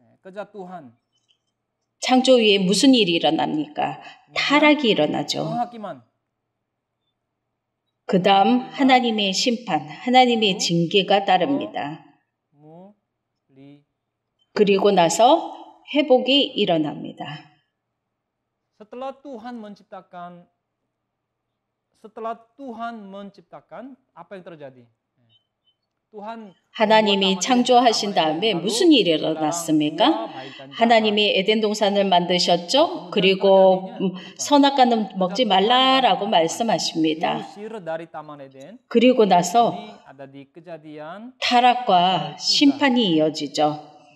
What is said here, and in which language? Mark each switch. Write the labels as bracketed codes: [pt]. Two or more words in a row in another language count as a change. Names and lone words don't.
[ko] 창조 위에 무슨 일이 일어납니까? 타락이 일어나죠. 그 다음 하나님의 심판, 하나님의 징계가 따릅니다. 그리고 나서 회복이 일어납니다. [id] Setelah Tuhan menciptakan, apa yang terjadi? [ko] 하나님이 창조하신 다음에 무슨 일이 일어났습니까? 하나님이 에덴 동산을 만드셨죠? 그리고 선악과는 먹지 말라라고 말씀하십니다. 그리고 나서 타락과 심판이 이어지죠.